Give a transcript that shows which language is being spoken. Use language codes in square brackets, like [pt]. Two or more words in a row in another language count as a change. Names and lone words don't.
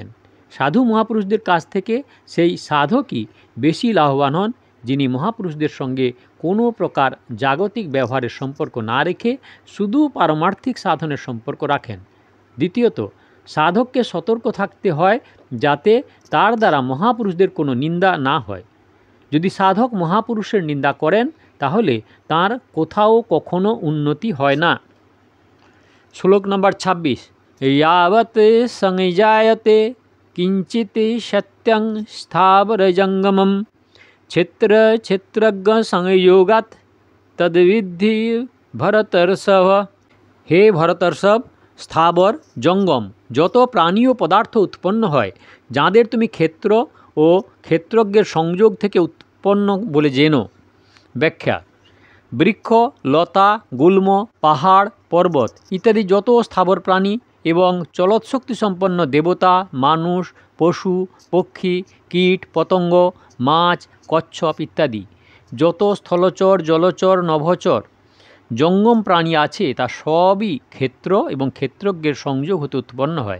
[bn] সাধু মহাপুরুষদের কাছ থেকে সেই সাধকই বেশি লাভবান হন, যিনি মহাপুরুষদের সঙ্গে কোনো প্রকার জাগতিক ব্যবহারের সম্পর্ক না রেখে শুধু পারমার্থিক সাধনের সম্পর্ক রাখেন। দ্বিতীয়ত, সাধককে সতর্ক থাকতে হয় যাতে তার দ্বারা মহাপুরুষদের কোনো নিন্দা না হয়। যদি সাধক মহাপুরুষের নিন্দা করেন, তাহলে তার কোথাও কখনো উন্নতি হয় না। শ্লোক নম্বর 26। [sa] यावत् संजायते किंचित सत्यं स्थावरजंगमं क्षेत्र क्षेत्रज्ञ संयोगात् तद्विद्धि भरतर्षभ। [bn] হে ভরতর্ষভ, স্থাবর জঙ্গম যত প্রাণী ও পদার্থ উৎপন্ন হয়, যাদের তুমি ক্ষেত্র ও ক্ষেত্রজ্ঞের সংযোগ থেকে উৎপন্ন বলে জেনো। ব্যাখ্যা: বৃক্ষ, লতা, গুল্ম, পাহাড়, পর্বত ইত্যাদি যত স্থাবর প্রাণী এবং চলৎশক্তি সম্পন্ন দেবতা, মানুষ, পশু, পক্ষী, কীট, পতঙ্গ, মাছ, কচ্ছপ ইত্যাদি যত স্থলচর, জলচর, নভোচর, জঙ্গম প্রাণী আছে, তা সবই ক্ষেত্র এবং ক্ষেত্রজ্ঞের সংযোগ হতে উৎপন্ন হয়।